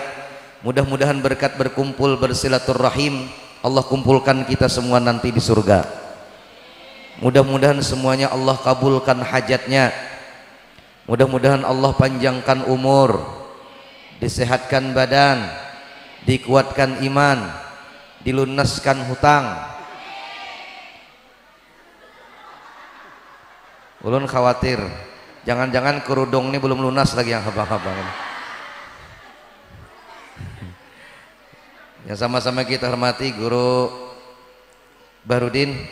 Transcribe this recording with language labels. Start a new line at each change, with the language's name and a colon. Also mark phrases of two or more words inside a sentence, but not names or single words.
Indonesian: Mudah-mudahan berkat berkumpul bersilaturrahim Allah kumpulkan kita semua nanti di surga. Mudah-mudahan semuanya Allah kabulkan hajatnya. Mudah-mudahan Allah panjangkan umur, disehatkan badan, dikuatkan iman, dilunaskan hutang.
Banjar: Ulun khawatir jangan-jangan kerudung ini belum lunas lagi yang habang-habang ini.
Indonesian: Yang sama-sama kita hormati Guru Barudin.